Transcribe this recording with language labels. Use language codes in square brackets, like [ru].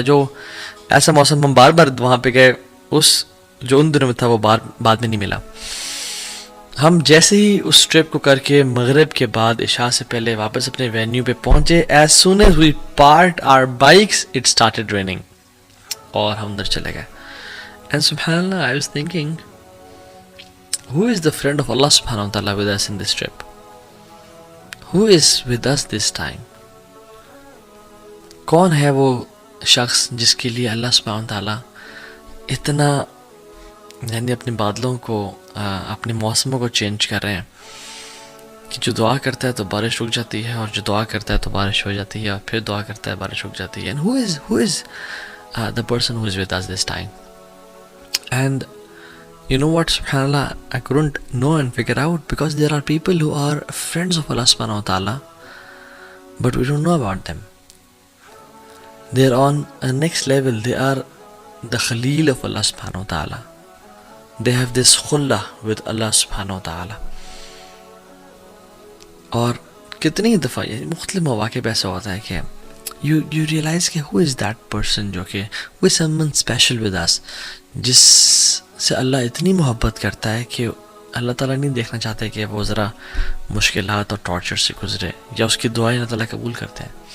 [ur] جو ایسا موسم ہم بار بار وہاں پہ گئے اس جو ان دنوں میں تھا وہ بعد میں نہیں ملا. ہم جیسے ہی اس ٹرپ کو کر کے مغرب کے بعد عشاء سے پہلے واپس اپنے وینیو پہ پہنچے, [en] as soon as we parked our bikes it started raining [ur] اور ہم اندر چلے گئے. [en] And سبحان اللہ, I was thinking who is the friend of Allah subhanahu wa ta'ala with us in this trip? Who is with us this time? [ur] کون ہے وہ شخص جس کے لیے اللہ سبحانہ تعالیٰ اتنا یعنی اپنے بادلوں کو اپنے موسموں کو چینج کر رہے ہیں کہ جو دعا کرتا ہے تو بارش رک جاتی ہے اور جو دعا کرتا ہے تو بارش ہو جاتی ہے اور پھر دعا کرتا ہے بارش رک جاتی ہے. [en] And who is the person who is with us this time? And you know what, subhanallah, I couldn't know and figure out because there are people who are friends of Allah subhanahu wa ta'ala but we don't know about them. They're on a next level. They are the Khalil of Allah subhanahu wa ta'ala. They have this khullah with Allah subhanahu wa ta'ala. [ur] اور کتنی دفعہ یہ مختلف مواقع پہ ایسا ہوتا ہے کہ [en] you realize [ur] کہ [en] who is that person [ur] جو کہ [en] who is someone special with us, [ur] جس سے اللہ اتنی محبت کرتا ہے کہ اللہ تعالیٰ نہیں دیکھنا چاہتے کہ وہ ذرا مشکلات اور ٹارچر سے گزرے یا اس کی دعائیں اللہ تعالیٰ قبول کرتے ہیں.